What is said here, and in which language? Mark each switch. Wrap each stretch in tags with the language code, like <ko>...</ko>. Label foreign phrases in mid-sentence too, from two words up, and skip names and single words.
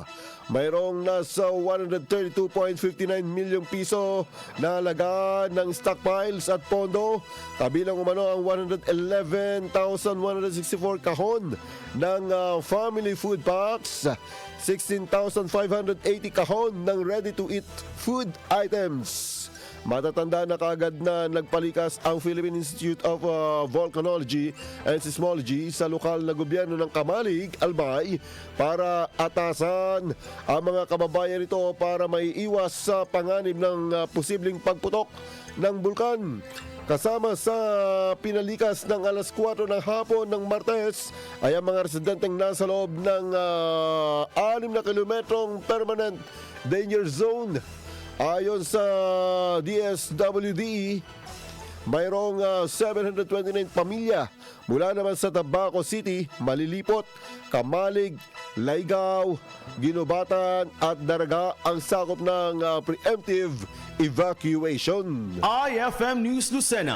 <tl>Mayroong nasa 132.59 milyong piso na halaga ng stockpiles at pondo, kabilang umano ang 111,164 kahon ng</tl> <en>family food packs,</en> <tl>16,580 kahon ng</tl> <en>ready-to-eat food items.</en> <tl>Matatanda na kaagad na nagpalikas ang Philippine Institute of Volcanology and Seismology sa lokal na gobyerno ng Kamalig, Albay, para atasan ang mga kababayan nito para maiiwas sa panganib ng posibleng pagputok ng bulkan. Kasama sa pinalikas ng alas 4 ng hapon ng Martes ay ang mga residenteng nasa loob ng 6 na kilometrong</tl> <en>permanent danger zone.</en> <tl>Ayon sa DSWD, mayroong 729 pamilya mula naman sa Tabaco City, Malilipot, Kamalig, Laygao, Ginubatan at Daraga ang sakop ng</tl> <en>preemptive evacuation.</en> <tl>IFM News Lucena.</tl>